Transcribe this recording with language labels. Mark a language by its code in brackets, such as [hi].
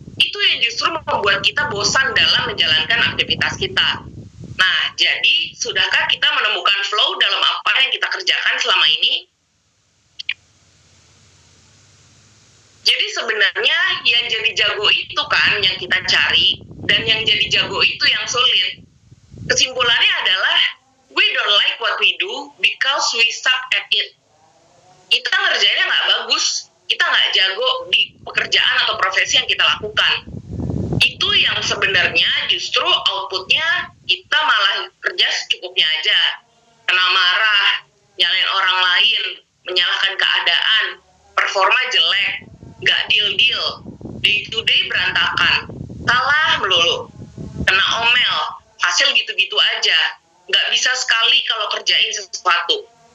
[id] Itu yang justru membuat kita bosan dalam menjalankan aktivitas kita. Nah, jadi sudahkah kita menemukan flow dalam apa yang kita kerjakan selama ini? Jadi sebenarnya yang jadi jago itu kan yang kita cari, dan yang jadi jago itu yang sulit. Kesimpulannya adalah, [en] we don't like what we do because we suck at it. [id] Kita ngerjainnya nggak bagus, kita nggak jago di pekerjaan atau profesi yang kita lakukan. Itu yang sebenarnya justru outputnya kita malah kerja secukupnya aja. Kena marah, nyalain orang lain, menyalahkan keadaan, performa jelek, nggak deal-deal, day to day berantakan, kalah melulu, kena omel, hasil gitu-gitu aja, nggak bisa sekali kalau kerjain sesuatu.